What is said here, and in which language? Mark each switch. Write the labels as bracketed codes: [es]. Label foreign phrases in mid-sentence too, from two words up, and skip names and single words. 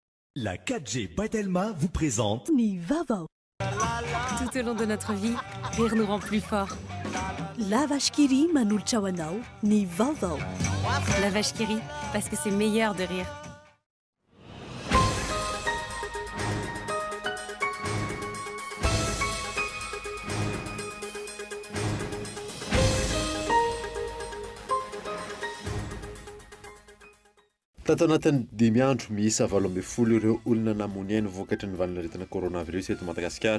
[fr] La 4G Batelma vous présente Ni Vava. Tout au long de notre vie, rire nous rend plus forts. La vache qui rit manulcha wanao, ni Vava. La vache qui rit, parce que c'est meilleur de rire. [mg] Tato anatin'ny dimy andro miisa 8 ireo olona namony ainy vokatry ny valinaretina coronavirus eto Madagasikara.